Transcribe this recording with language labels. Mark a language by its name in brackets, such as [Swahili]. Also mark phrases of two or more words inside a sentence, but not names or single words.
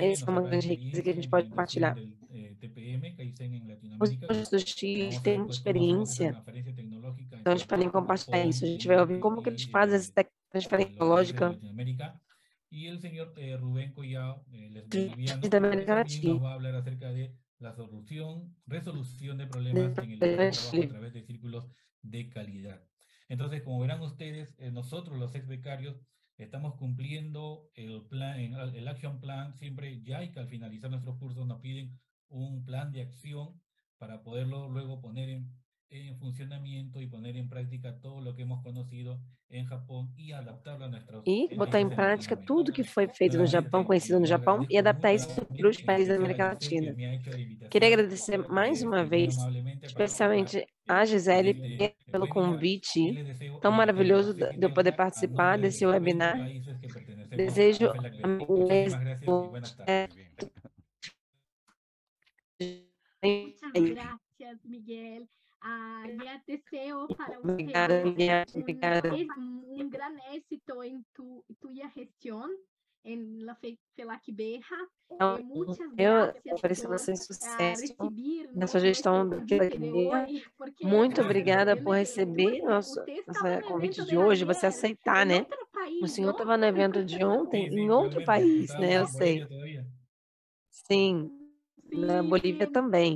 [Portuguese] Essa é uma grande riqueza que a gente pode compartilhar. Os senhores do Chile têm muita experiência, então eles podem compartilhar isso. A gente vai ouvir como que eles fazem essa transferência tecnológica da América Latina. [Spanish] La resolución de problemas en el trabajo a través de círculos de calidad. Entonces, como verán ustedes, nosotros los ex becarios estamos cumpliendo el plan, el [English] action plan, [Spanish] siempre ya hay que al finalizar nuestros cursos nos piden un plan de acción para poderlo luego poner en funcionamiento y poner en práctica todo lo que hemos conocido [Portuguese] em Japão e adaptá-lo [Spanish] a nuestros [Portuguese] e botar em prática tudo que foi feito no Japão, conhecido no Japão, e adaptar isso para os países da América Latina. Queria agradecer mais uma vez, especialmente a Gisele, pelo convite tão maravilhoso de eu poder participar desse webinar. Desejo um êxito. [Spanish] Muchas gracias, Miguel. Ya deseo para [Portuguese] Obrigada, Miguel. Obrigada. [Spanish] Un gran éxito en tuya gestión en la FELAC Beja. Muchas gracias [Portuguese] por sucesso na [Spanish] recibir [Portuguese] sua gestão do FELAC Beja. Muito obrigada por receber nosso convite de hoje, você aceitar, né? O senhor estava no evento de ontem em outro país, né? Eu sei. Sim, na Bolívia também.